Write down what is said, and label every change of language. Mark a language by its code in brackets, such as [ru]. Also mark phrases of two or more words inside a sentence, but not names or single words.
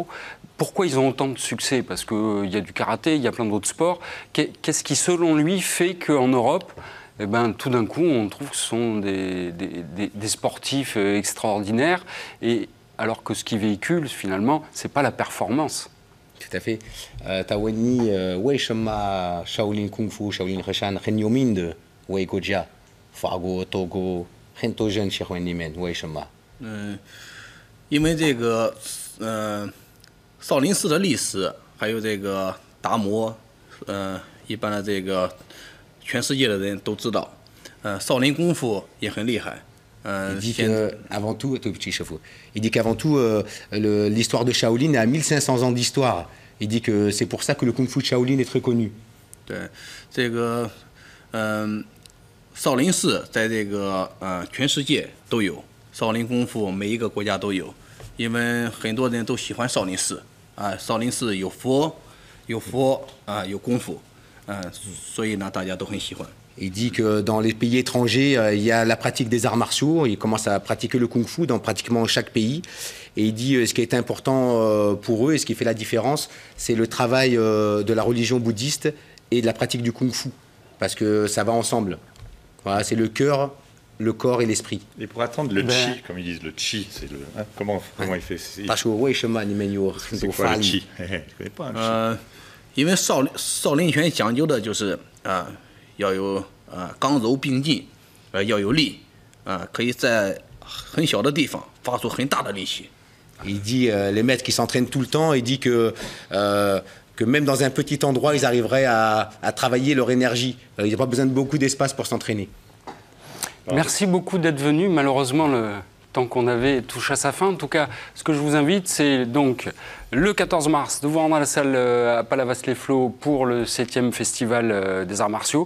[fr] Pourquoi ils ont autant de succès? Parce qu'il y a du karaté, il y a plein d'autres sports. Qu'est-ce qui, selon lui, fait qu'en Europe, tout d'un coup, on trouve que ce sont des sportifs extraordinaires, alors que ce qu'ils véhiculent, finalement, ce n'est pas la performance. Tout à fait. Taweni, Weishama, Shaolin Kung Fu, Shaolin Reshan, Renyomind, Weikoja, Fago, Togo, Rentojen, Shihwenimen, Weishama. [zh] 因为这个少林寺的历史，还有这个达摩，一般的这个全世界的人都知道，少林功夫也很厉害。 [fr] Il dit qu'avant tout, l'histoire de Shaolin a 1500 ans d'histoire. Il dit que c'est pour ça que le Kung Fu de Shaolin est très connu. [zh] 对，这个少林寺在这个全世界都有，少林功夫每一个国家都有，因为很多人都喜欢少林寺啊，少林寺有佛有功夫，所以呢大家都很喜欢。 [fr] Il dit que dans les pays étrangers, il y a la pratique des arts martiaux. Il commence à pratiquer le kung-fu dans pratiquement chaque pays. Et il dit ce qui est important pour eux et ce qui fait la différence, c'est le travail de la religion bouddhiste et de la pratique du kung-fu. Parce que ça va ensemble. Voilà, c'est le cœur, le corps et l'esprit. Et pour attendre le chi, comme ils disent, le chi, c'est le... comment il fait? C'est quoi le chi? Je connais pas un chi. [zh] 因为少林拳讲究的就是要有刚柔并进，要有力，可以在很小的地方发出很大的力气。 [fr] Il dit les maîtres qui s'entraînent tout le temps, il dit que même dans un petit endroit, ils arriveraient à travailler leur énergie. Il n'y a pas besoin de beaucoup d'espace pour s'entraîner. Merci beaucoup d'être venu. Malheureusement, le temps qu'on avait touche à sa fin. En tout cas, ce que je vous invite, c'est donc le 14 mars de vous rendre à la salle à Palavas-les-Flots pour le 7e festival des arts martiaux.